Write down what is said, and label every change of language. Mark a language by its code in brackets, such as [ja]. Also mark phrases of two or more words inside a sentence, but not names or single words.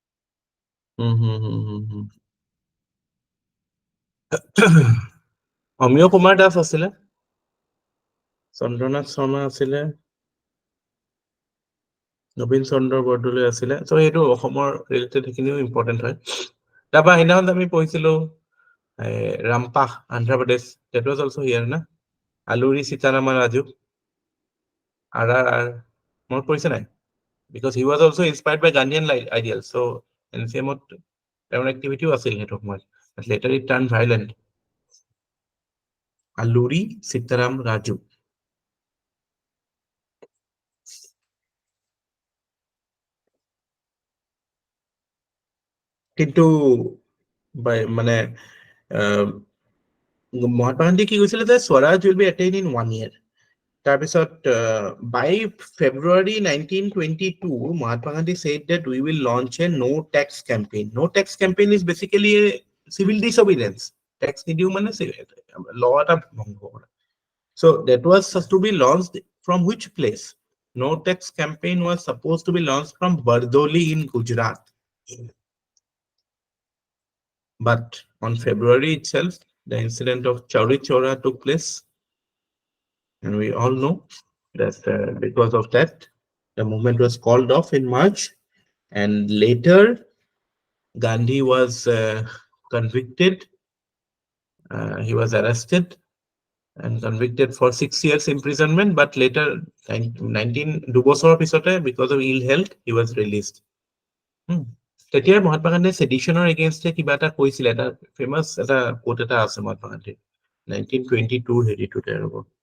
[as] অমিয় কুমাৰ দাস আছিলে চন্দ্ৰনাথ শৰ্মা আছিলে নবীন চন্দ্ৰ বৰদলৈ আছিলে চ' এইটো অসমৰ ৰিলেটেড সেইখিনিও ইম্পৰ্টেণ্ট হয় তাৰপৰা সেইদিনাখন আমি পঢ়িছিলো ৰামপাহ অন্ধ্ৰপ্ৰদেশ [en] that was also here [as] না আলুৰি সীতাৰামা ৰাজু RRR মনত পৰিছে নাই [en] because he was also inspired by Gandhian ideals [as] so NCM তেওঁৰ এক্টিভিটিও আছিল সেইটো সময়ত [en] but later it turned violent [as] আলুৰি সীতাৰাম ৰাজু কিন্তু মানে মহাত্মা গান্ধী কি কৈছিলে যে স্বৰাজ [en] will be attained in 1 year তাৰপিছত by February 1922 Mahatma Gandhi said that we will launch a no tax campaign is basically a civil disobedience tax [as] নিদিও মানে [en] law [as] এটা ভংগ কৰা [en] so that was supposed to be launched from which place no tax campaign was supposed to be launched from Bardoli in Gujarat but on February itself the incident of Chauri Chaura took place and we all know that because of that the movement was called off in March and later Gandhi was convicted he was arrested and convicted for 6 years imprisonment but later 19 [as] দুবছৰৰ পিছতে [en] because of ill health he was released [as] তেতিয়া মহাত্মা গান্ধীয়ে সেডিশনৰ এগেইনষ্টে কিবা এটা কৈছিল এটা ফেমাস এটা কোট এটা আছে মহাত্মা গান্ধীৰ 1922 হেৰিটোতে ৰব